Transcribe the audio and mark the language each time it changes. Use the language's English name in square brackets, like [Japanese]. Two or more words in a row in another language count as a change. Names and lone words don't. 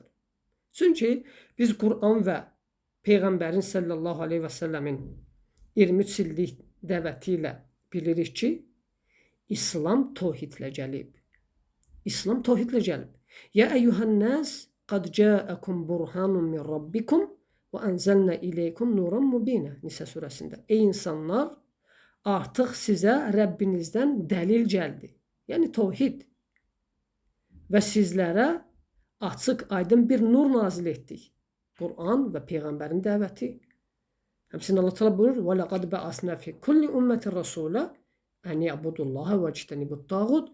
[Azerbaijani] Çünki biz Qur'an və Peyğəmbərin [Arabic] صلى الله عليه وسلم [Azerbaijani] 23 illik dəvəti ilə bilirik ki, İslam tevhidlə gəlib. İslam tevhidlə gəlib. [Arabic] يا أيها الناس قد جاءكم برهان من ربكم وأنزلنا إليكم نورا مبينا. [Azerbaijani] Nisa surəsində. Ey insanlar, artıq sizə Rəbbinizdən dəlil gəldi. Yəni tevhid. Və sizlərə açıq, aydın bir nur nazil etdik. Qur'an və Peyğəmbərin dəvəti. Həmçinin Allah Teala buyurur: [Arabic] "ولقد بعثنا في كل أمة رسولا أن اعبدوا الله واجتنبوا الطاغوت."